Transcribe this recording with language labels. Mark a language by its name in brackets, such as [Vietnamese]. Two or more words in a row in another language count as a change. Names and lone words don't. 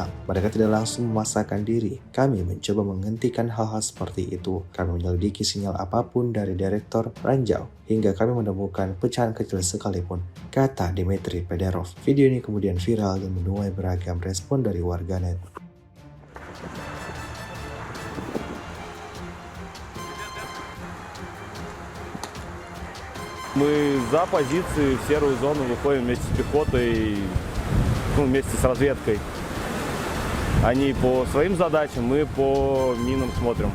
[Indonesian] Mereka tidak langsung memaksakan diri. Kami mencoba menghentikan hal-hal seperti itu. Kami menyelidiki sinyal apapun dari direktur ranjau hingga kami menemukan pecahan kecil sekalipun, kata Dmitry Fedorov. Video ini kemudian viral dan menuai beragam respon dari warganet. [Russian] Мы за позиции в серую зону выходим вместе с пехотой, вместе с разведкой. Они по своим задачам, мы по минам смотрим.